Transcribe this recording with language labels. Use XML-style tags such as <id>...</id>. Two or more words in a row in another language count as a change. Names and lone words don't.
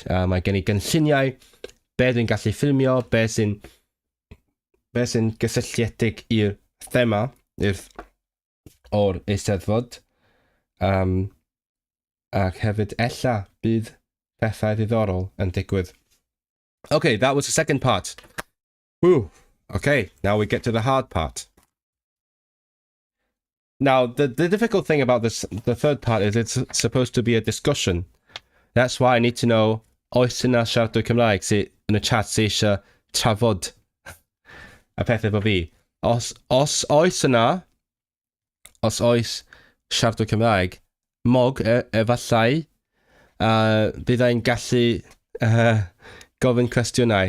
<cy>Mae gen i gynlluniau be dwi'n gallu ffilmio, be sy'n gysylltiedig i'r thema o'r Eisteddfod. Ac hefyd ella bydd pethau ddiddorol yn digwydd.</cy> <en>Okay, that was the second part. Woo. Okay, now we get to the hard part. Now, the difficult thing about the third part is it's supposed to be a discussion. That's why I need to know</en> <cy>oes yna siaradwyr Cymraeg yn y chat sy'n eisiau trafod y pethau efo fi. Os oes siaradwyr Cymraeg, efallai, byddai'n gallu gofyn cwestiynau.</cy>